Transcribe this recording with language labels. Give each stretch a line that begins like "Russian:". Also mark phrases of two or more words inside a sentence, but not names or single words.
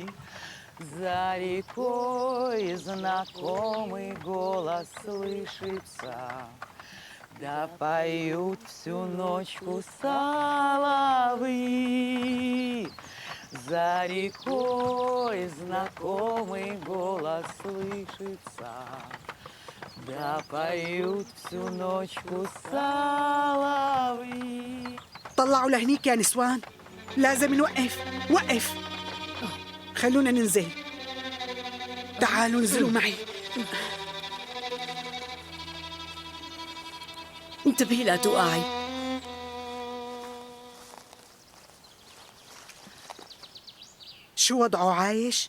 Russian: За рекой знакомый голос слышится, да поют всю ночку соловьи. За рекой знакомый голос слышится, да поют всю ночку соловьи.
Arabic: طلعوا لهنيك يا نسوان، لازم نوقف. وقف، خلونا ننزل. تعالوا انزلوا معي. انتبهي لا توقعي. شو وضعه، عايش؟